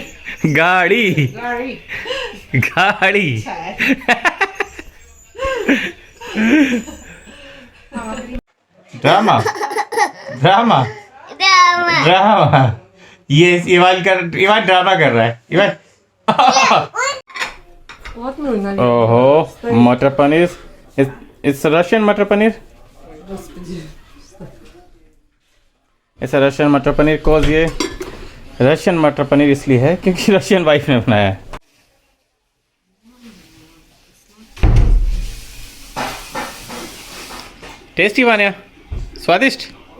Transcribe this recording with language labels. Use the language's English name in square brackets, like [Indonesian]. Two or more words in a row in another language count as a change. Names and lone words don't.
[Hindi] गाड़ी गाड़ी गाड़ी। ड्रामा ड्रामा Drama. ड्रामा। ये इवान ड्रामा कर रहा है। इवान [Russian] Вот ну и налево. [Hindi] ओहो, मटर पनीर। [English] it's Russian [Hindi] मटर पनीर। [Russian] Господи. [Hindi] ऐसा रशियन मटर पनीर कोज, ये रशियन मटर पनीर इसलिए है क्योंकि [English] Russian wife [Hindi] ने बनाया है। टेस्टी बना, स्वादिष्ट।